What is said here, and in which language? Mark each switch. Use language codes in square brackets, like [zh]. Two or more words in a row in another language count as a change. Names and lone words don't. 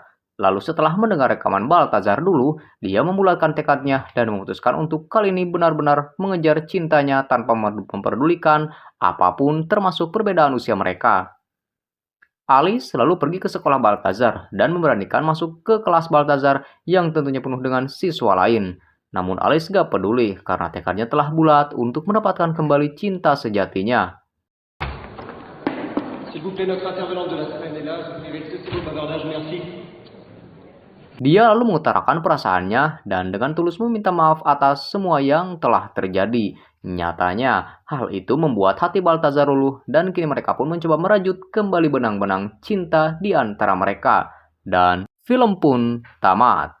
[id] Lalu setelah mendengar rekaman Baltazar dulu, dia membulatkan tekadnya dan memutuskan untuk kali ini benar-benar mengejar cintanya tanpa memperdulikan apapun termasuk perbedaan usia mereka. Alice selalu pergi ke sekolah Baltazar dan memberanikan masuk ke kelas Baltazar yang tentunya penuh dengan siswa lain. Namun Alice gak peduli karena tekadnya telah bulat untuk mendapatkan kembali cinta sejatinya. [fr] S'il vous plaît, notre intervenante de la semaine est là. Je vous prie d'excuser votre bavardage, merci. [id] Dia lalu mengutarakan perasaannya dan dengan tulus meminta maaf atas semua yang telah terjadi. Nyatanya, hal itu membuat hati Baltazar luluh dan kini mereka pun mencoba merajut kembali benang-benang cinta di antara mereka. Dan film pun tamat.